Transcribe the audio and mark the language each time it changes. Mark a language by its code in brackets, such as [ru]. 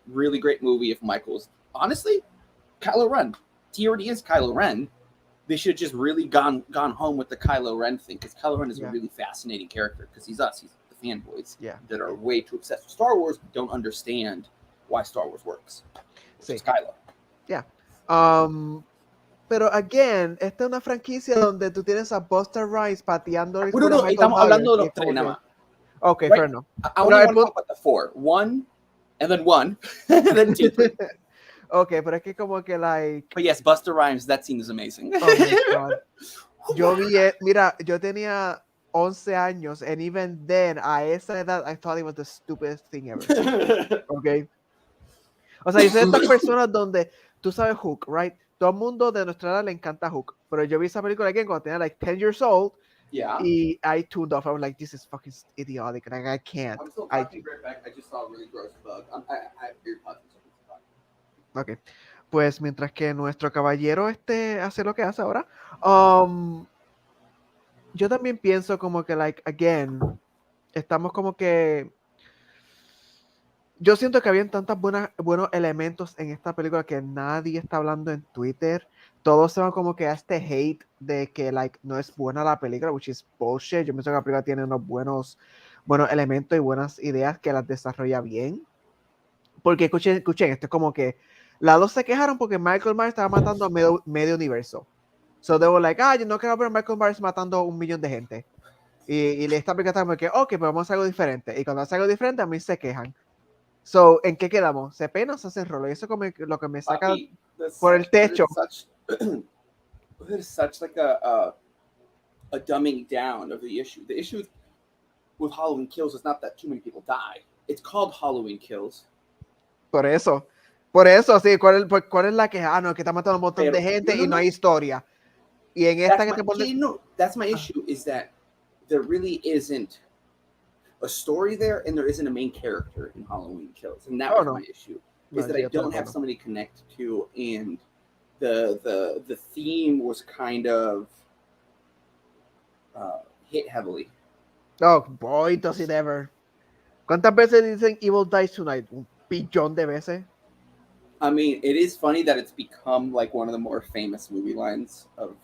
[en] Really great movie if Michael's honestly Kylo Ren. He already is Kylo Ren. They should have just really gone home with the Kylo Ren thing because Kylo Ren is a really fascinating character because he's us. He's the fanboys that are way too obsessed with Star Wars but don't understand why Star Wars works. It's Kylo. Yeah. [es] Pero again, esta es una franquicia donde tú tienes a Busta Rhymes pateando el No, estamos hablando de los tres nada más. [en] Okay, fair enough. I want to talk about the four. One, and then two, three. [es] Okay, pero es que como que like... [en] But yes, Busta Rhymes, that scene is amazing. Oh my God. Yo mira, yo tenía 11 años, and even then, a esa edad, I thought it was the stupidest thing ever. Okay. [es] O sea, yo soy de estas personas donde, tú sabes Hook, right? Todo el mundo de nuestra edad le encanta Hook, pero yo vi esa película again cuando tenía like 10 years old, y I tuned off. I was like, this is fucking idiotic, like I can't. [en] I'm still talking right back. I just saw a really gross bug. I have earpods. [es] Ok, pues mientras que nuestro caballero hace lo que hace ahora, yo también pienso como que, like, again, estamos como que, yo siento que habían tantos buenos elementos en esta película que nadie está hablando en Twitter, todos se van como que a este hate de que, like, no es buena la película, which is bullshit. Yo pienso que la película tiene unos buenos elementos y buenas ideas que las desarrolla bien, porque escuchen, esto es como que las dos se quejaron porque Michael Myers estaba matando a medio universo. So they were like, yo no quiero ver a Michael Myers matando a 1 millón de gente. Y le está explicando que, ok, pero vamos a hacer algo diferente. Y cuando hace algo diferente, a mí se quejan. So, ¿en qué quedamos? ¿Se pena o se hacen rolo? Y eso es lo que me saca por el techo. [en] There's such like a dumbing down of the issue. The issue with Halloween Kills is not that too many people die. It's called Halloween Kills. [es] Por eso, sí, ¿cuál es la queja? No, que está matando a un montón de gente y no hay historia. Y en esta que te pones... [en] No, that's my issue, is that there really isn't a story there, and there isn't a main character in Halloween Kills. And that was my issue, is that I don't have somebody to connect to, and the theme was kind of hit heavily. Oh, boy, does it ever. [es] ¿Cuántas veces dicen Evil Dies Tonight? Un billón de veces. [en] I mean, it is funny that it's become like one of the more famous movie lines of.